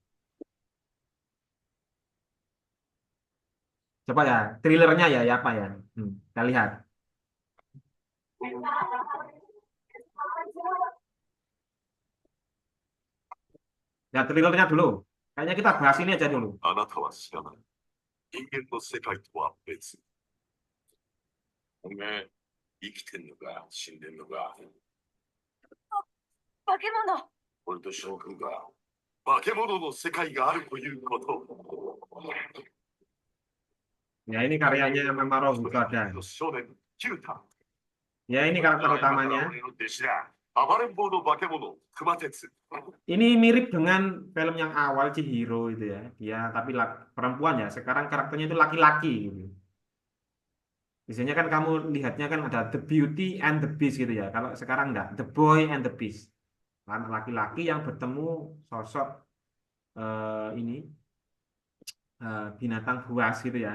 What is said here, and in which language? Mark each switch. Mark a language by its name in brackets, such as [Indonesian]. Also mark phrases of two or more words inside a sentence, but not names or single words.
[Indonesian] Coba ya, thrillernya ya, ya apa ya? Kita lihat. Ya, thrillernya dulu. Kayaknya kita bahas ini aja dulu. [Japanese] あなたは知らない。人間の世界とは別。おめえ、生きてんのか、死んでんのか。化け物。俺と将軍が、化け物の世界があるということ。 [Indonesian] Ya, ini karyanya Mamoru Hosoda. [Japanese] 少年、キュータ。 [Indonesian] Ya, ini karakter [Japanese] 今から [Indonesian] utamanya. [Japanese] 俺の弟子だ。暴れん坊の化け物、熊徹。 [Indonesian] Ini mirip dengan film yang awal Chihiro itu ya. Dia tapi perempuan ya. Sekarang karakternya itu laki-laki gitu. Biasanya kan kamu lihatnya kan ada The Beauty and the Beast gitu ya. Kalau sekarang enggak, The Boy and the Beast. Kan laki-laki yang bertemu sosok ini binatang buas gitu ya.